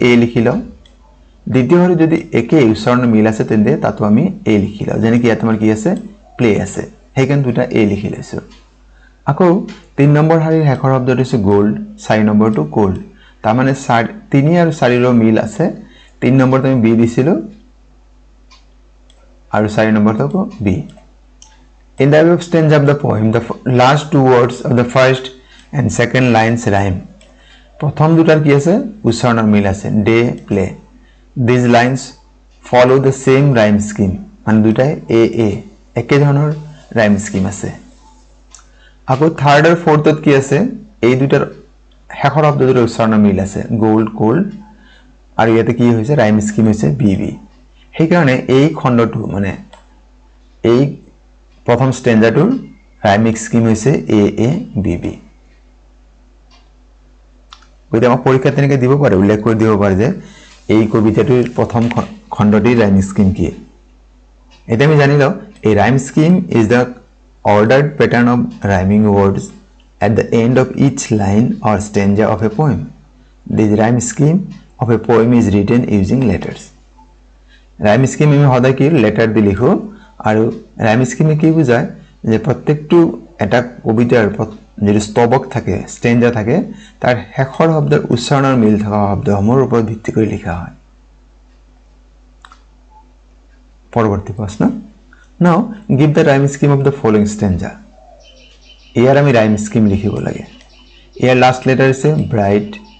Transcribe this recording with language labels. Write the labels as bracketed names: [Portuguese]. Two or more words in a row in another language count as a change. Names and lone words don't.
[Assamese] এ লিখি লওঁ দ্বিতীয় শাৰীত যদি একে উচ্চাৰণৰ মিল আছে তেন্তে তাতো আমি এ লিখি লওঁ যেনেকৈ ইয়াত আমাৰ কি আছে প্লে আছে সেইকাৰণে দুটা এ লিখি লৈছোঁ আকৌ 3 নম্বৰ শাৰীৰ শেষৰ শব্দটো হৈছে গোল্ড 4 নম্বৰটো কোল্ড তাৰ মানে 3 আৰু 4 ৰ মিল আছে 3 নম্বৰটো আমি বি দিছিলোঁ আৰু 4 নম্বৰটো আকৌ বি [English] In the above stanza of the poem, the last two words of the first and second lines rhyme. [Assamese] প্রথম দুটার কি আছে উচ্চারণের মিল আছে [English] day play These lines follow the same rhyme scheme. [Assamese] মানে দুটাই এ এ একে ধৰণৰ [English] rhyme scheme [Assamese] আছে আকৌ থাৰ্ড আৰু ফোৰ্থত কি আছে এই দুটাৰ শেষৰ শব্দ দুটাৰ উচ্চাৰণৰ মিল আছে [English] gold cold [Assamese] আৰু ইয়াতে কি হৈছে [English] rhyme scheme [Assamese] হৈছে বি বি সেইকাৰণে এই খণ্ডটো মানে এই প্ৰথম স্ট্যান্ডাটোৰ [English] rhyming scheme [Assamese] হৈছে এ এ বি বি গতিকে আমাক পৰীক্ষা তেনেকৈ দিব পাৰে উল্লেখ কৰি দিব পাৰে যে এই কবিতাটোৰ প্ৰথম খণ্ডটিৰ [English] rhyming scheme [Assamese] কি এটা আমি জানি লওঁ এই [English] rhyme scheme is the ordered pattern of rhyming words at the end of each line or stanza of a poem this rhyme scheme of a poem is written using letters rhyme scheme [Assamese] আমি সদায় কি লেটাৰ দি লিখো আৰু রাইম স্কিমে কি বুজায় যে প্ৰত্যেকটো এটা কবিতাৰ যদি স্তবক থাকে স্ট্যান্জা থাকে তাৰ শেষৰ শব্দৰ উচ্চাৰণৰ মিল থকা শব্দসমূহৰ ওপৰত ভিত্তি কৰি লিখা হয় পৰৱৰ্তী প্ৰশ্ন [English] now give the rhyme scheme of the following stanza [Assamese] ইয়াৰ আমি [English] rhyme scheme [Assamese] লিখিব লাগে ইয়াৰ [English] last letter [Assamese] আছে ব্ৰাইট